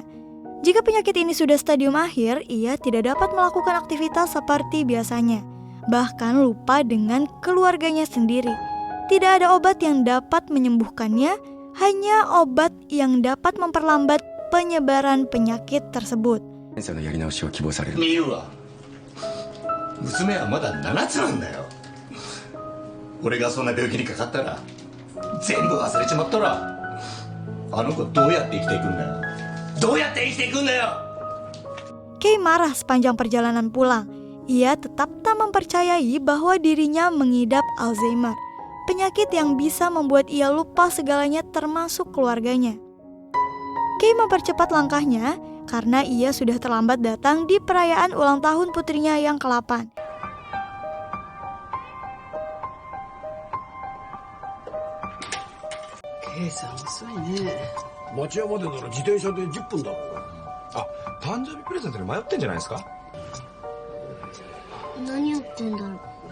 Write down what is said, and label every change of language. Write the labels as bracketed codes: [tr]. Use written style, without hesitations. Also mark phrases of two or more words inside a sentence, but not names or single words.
[id] Jika penyakit ini sudah stadium akhir, ia tidak dapat melakukan aktivitas seperti biasanya. Bahkan lupa dengan keluarganya sendiri. Tidak ada obat yang dapat menyembuhkannya, hanya obat yang dapat memperlambat penyebaran penyakit tersebut. [ja] 検査のやり直しを希望される。みゆは娘はまだ7つなんだよ。俺がそんな病気にかかったら全部忘れちまったらあの子どうやって生きていくんだよ。どうやって生きていくんだよ。 [id] Kei marah sepanjang perjalanan pulang. Ia tetap tak mempercayai bahwa dirinya mengidap Alzheimer, penyakit yang bisa membuat ia lupa segalanya termasuk keluarganya. Kei mempercepat langkahnya karena ia sudah terlambat datang di perayaan ulang tahun putrinya yang ke-8. [ja] Kei-san, 遅いね。町屋までなら自転車で10分だろう。あ、誕生日プレゼントに迷ってんじゃないですか。何やってんだろう。